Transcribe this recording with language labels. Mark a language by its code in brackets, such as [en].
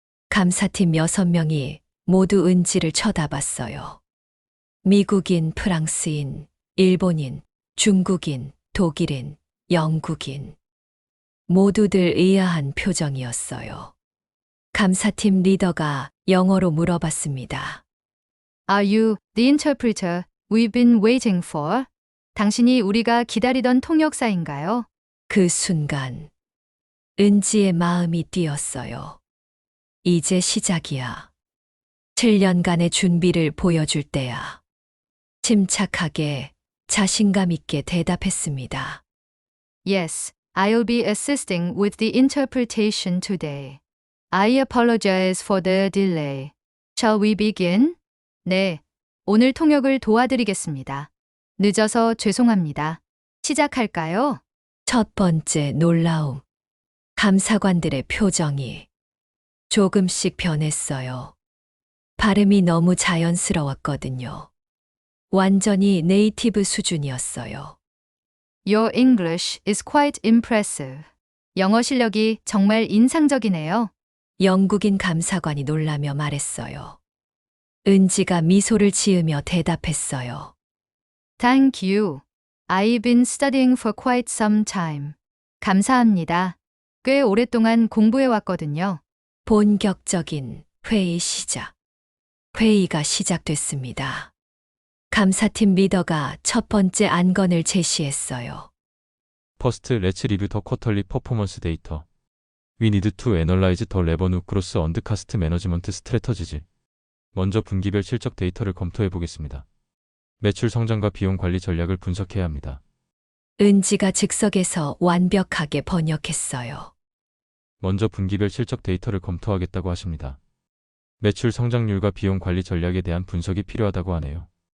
[ko] 감사팀 6명이 모두 은지를 쳐다봤어요. 미국인, 프랑스인, 일본인, 중국인, 독일인, 영국인. 모두들 의아한 표정이었어요. 감사팀 리더가 영어로 물어봤습니다. [en] Are you the interpreter we've been waiting for? [ko] 당신이 우리가 기다리던 통역사인가요? 그 순간 은지의 마음이 뛰었어요. 이제 시작이야. 7년간의 준비를 보여줄 때야. 침착하게 자신감 있게 대답했습니다. [en] Yes, I'll be assisting with the interpretation today. I apologize for the delay. Shall we begin? [ko] 네, 오늘 통역을 도와드리겠습니다. 늦어서 죄송합니다. 시작할까요? 첫 번째 놀라움. 감사관들의 표정이 조금씩 변했어요. 발음이 너무 자연스러웠거든요. 완전히 네이티브 수준이었어요. [en] Your English is quite impressive. [ko] 영어 실력이 정말 인상적이네요. 영국인 감사관이 놀라며 말했어요. 은지가 미소를 지으며 대답했어요. [en] Thank you. I've been studying for quite some time. [ko] 감사합니다. 꽤 오랫동안 공부해 왔거든요. 본격적인 회의 시작. 회의가 시작됐습니다. 감사팀 리더가 첫 번째 안건을 제시했어요. [en] First, let's review the quarterly performance data. We need to analyze the revenue growth and cost management strategies. [ko] 먼저 분기별 실적 데이터를 검토해 보겠습니다. 매출 성장과 비용 관리 전략을 분석해야 합니다. 은지가 즉석에서 완벽하게 번역했어요. 먼저 분기별 실적 데이터를 검토하겠다고 하십니다. 매출 성장률과 비용 관리 전략에 대한 분석이 필요하다고 하네요.